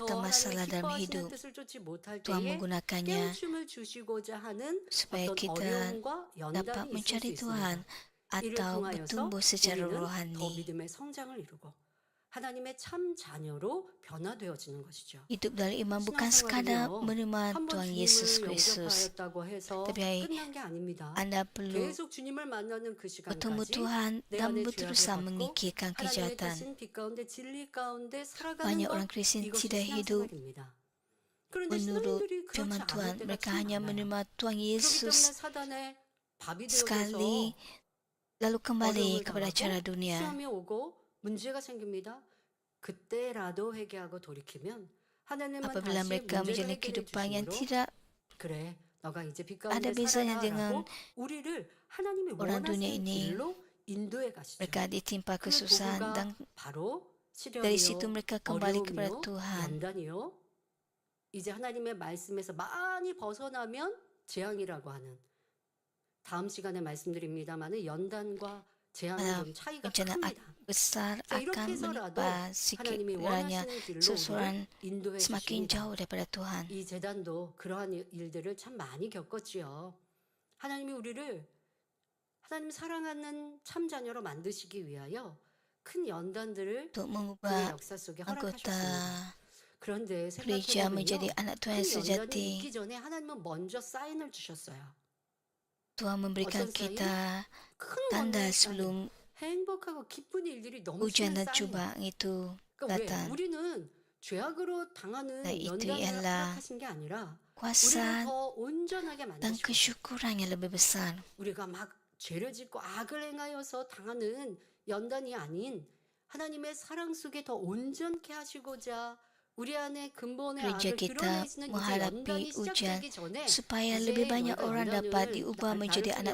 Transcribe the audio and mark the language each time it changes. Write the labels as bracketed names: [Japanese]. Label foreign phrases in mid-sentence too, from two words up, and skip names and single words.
[Korean] 더 [Malay] masalah [Korean] 하나님의 [Malay] dalam [Korean] 기뻐하시는 [Malay] hidup. [Korean] 뜻을 쫓지 못할 [Malay] Tuhan [Korean] 때에 [Malay] menggunakannya [Korean] 깨우침을 주시고자 하는 [Malay] supaya [Korean] 어떤 [Malay] kita [Korean] 어려움과 [Malay] dapat [Korean] 연단이 있을 수 [Malay] mencari [Korean] 있습니다. [Malay] Tuhan [Korean] 이를 [Malay] atau [Korean] 통하여서 [Malay] bertumbuh secara [Korean] 우리는 더 [Malay] rohani. [Korean] 믿음의 성장을 이루고 하나님의 참 자녀로 변화되어지는 것이죠. [Malay] Hidup dalam iman bukan [Korean] 신앙생활은요, [Malay] sekadar menerima [Korean] 한번 [Malay] Tuhan Yesus [Korean] 주님을 [Malay] Kristus, [Korean] 영접하였다고 해서 [Malay] tapi [Korean] 끝난 게 아닙니다. [Malay] Anda perlu [Korean] 계속 주님을 만나는 그 [Malay] bertemu [Korean] 시간까지 [Malay] Tuhan [Korean] 내 [Malay] dan [Korean] 안에 죄악을 [Malay] berusaha [Korean] 받고 [Malay] menyingkirkan [Korean] 하나님의 [Malay] kejahatan. [Korean] 뜻인 빛 가운데 진리 가운데 살아가는 [Malay] Banyak [Korean] 것, [Malay] orang Kristen [Korean] 이것이 [Malay] tidak hidup [Korean] 신앙생활입니다. 그런데 [Malay] menurut [Korean] 신앙인들이 그렇지 [Malay] firman [Korean] 않을 [Malay] Tuhan, [Korean] 때가 [Malay] mereka [Korean] 참 [Malay] hanya [Korean] 많아요. [Malay] menerima Tuhan [Korean] 그렇기 때문에 [Malay] Yesus [Korean] 사단의 밥이 [Malay] sekali, [Korean] 되어져서 [Malay] lalu kembali [Korean] 어려움을 [Malay] kepada cara [Korean] 당하고 [Malay] dunia. [Korean] 시험이 오고 문제가 생깁니다. 그때라도 회개하고 돌이키면 하나님은 [Malay] Apabila [Korean] 다시 [Malay] mereka [Korean] 문제를 [Malay] menjalani [Korean] 해결해 [Malay] kehidupan yang [Korean] 주심으로 [Malay] tidak [Korean] 그래 너가 이제 빛 [Malay] ada [Korean] 가운데 [Malay] bezanya dengan [Korean] 살아라라고 우리를 하나님이 [Malay] orang dunia [Korean] 원하시는 [Malay] ini, [Korean] 길로 인도해 가시죠. [Malay] mereka ditimpa [Korean] 그 [Malay] kesusahan [Korean] 도구가 [Malay] dan [Korean] 바로 [Malay] dari situ [Korean] 시련이요, [Malay] mereka kembali kepada [Korean] 어려움이요, [Malay] Tuhan. [Korean] 연단이요. 이제 하나님의 말씀에서 많이 벗어나면 재앙이라고 하는, 다음 시간에 말씀드립니다만 연단과 재앙은 좀 차이가 [Malay] bencana [Korean] 큽니다. [Malay] besar [Korean] 자, 이렇게 [Malay] akan [Korean] 해서라도 [Malay] menimpa sikit [Korean] 하나님이 [Malay] kiranya [Korean] 원하시는 길로 [Malay] seseorang [Korean] 우리를 인도해 [Malay] semakin [Korean] 주십니다. jauh daripada Tuhan. 이 재단도 그러한 일들을 참 많이 겪었지요. 하나님이 우리를 하나님 사랑하는 참 자녀로 만드시기 위하여 큰 연단들을 [Malay] Untuk [Korean] 그의 [Malay] mengubah [Korean] 역사 속에 [Malay] anggota [Korean] 허락하셨습니다. 그런데 [Malay] gereja menjadi [Korean] 생각해보면요, [Malay] anak Tuhan [Korean] 큰 [Malay] yang [Korean] 연단이 [Malay] sejati. [Korean] 있기 전에 하나님은 먼저 사인을 주셨어요. [Malay] Tuhan memberikan [Korean] 어떤 사인? [Malay] kita [Korean] 큰 [Malay] tanda [Korean] 권능의 사인, [Malay] sebelum [Korean] 행복하고 기쁜 일들이 [Malay] ujian [Korean] 넘치는 [Malay] dan [Korean] 사인. [Malay] cubaan itu [Korean] 그러니까 왜 [Malay] datang. [Korean] 우리는 죄악으로 당하는 [Malay] Nah, itu [Korean] 연단을 [Malay] ialah [Korean] 허락하신 게 아니라 우리를 [Malay] kuasa [Korean] 더 온전하게 [Malay] dan [Korean] 만드시고 [Malay] kesyukuran yang lebih besar. [Korean] 우리가 막 죄를 짓고 악을 행하여서 당하는 연단이 아닌 하나님의 사랑 속에 더 온전케 하시고자 우리 안에 근본의 [Malay] Gereja [Korean] 악을 [Malay] kita [Korean] 드러내시는 이제 연단이 [Malay] menghadapi ujian [Korean] 시작되기 전에 [Malay] supaya [Korean] 이제 [Malay] lebih banyak [Korean] 너희가 [Malay] orang dapat [Korean] 연단을 [Malay] diubah [Korean] 나를 [Malay] menjadi [Korean] 통해